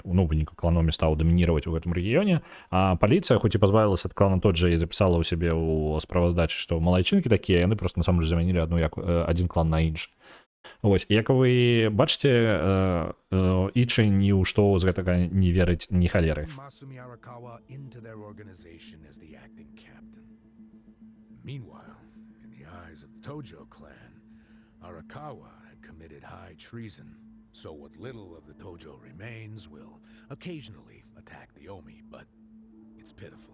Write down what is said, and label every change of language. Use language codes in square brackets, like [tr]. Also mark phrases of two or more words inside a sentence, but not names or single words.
[be] Ну, выніку клан Омі стаў дамінировать у гэтым рэгіёне, а паліцыя, хоць і пазбавілася ад клана [ru] тот жа [be] і запісала ў сябе ў справаздачы, што малайчынкі такія, яны просто насамрэч замянілі адзін клан на іншы. Вось, як вы бачыце, Ічы ні ў што з гэтага не верыць ні халеры. [en] Masumi Arakawa into their organization as the acting captain. Meanwhile, in the eyes of the Tojo clan, Arakawa had committed high treason. So what little of the Tojo remains will occasionally attack the Omi, but it's pitiful.